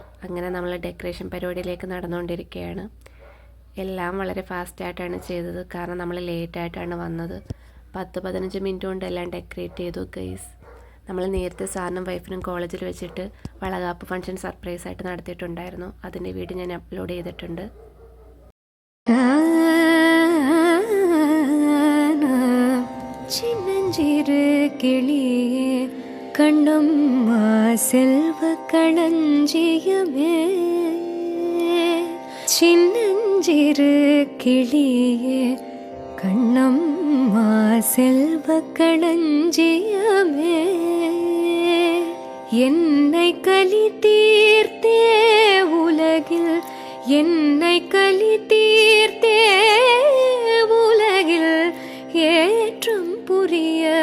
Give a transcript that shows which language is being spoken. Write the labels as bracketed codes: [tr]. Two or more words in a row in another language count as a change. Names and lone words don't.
[ml] അങ്ങനെ നമ്മൾ ഡെക്കറേഷൻ പരിപാടിയിലേക്ക് നടന്നുകൊണ്ടിരിക്കുകയാണ്. എല്ലാം വളരെ ഫാസ്റ്റായിട്ടാണ് ചെയ്തത്, കാരണം നമ്മൾ ലേറ്റായിട്ടാണ് വന്നത്. 10-15 മിനിറ്റ് കൊണ്ട് എല്ലാം ഡെക്കറേറ്റ് ചെയ്തു ഗൈസ്. നമ്മൾ നേരത്തെ സാറിനും വൈഫിനും കോളേജിൽ വെച്ചിട്ട് വളകാപ്പ് ഫംഗ്ഷൻ സർപ്രൈസായിട്ട് നടത്തിയിട്ടുണ്ടായിരുന്നു. അതിൻ്റെ വീഡിയോ ഞാൻ അപ്ലോഡ് ചെയ്തിട്ടുണ്ട്. [ta] சின்னஞ்சிறு கிளியே கண்ணம்மா செல்வ களஞ்சியமே, சின்னஞ்சிறு கிளியே கண்ணம்மா செல்வ களஞ்சியமே, என்னை கலி தீர்த்தே உலகில், என்னை கலி தீர்த்தே உலகில் ஏற்றம் புரிய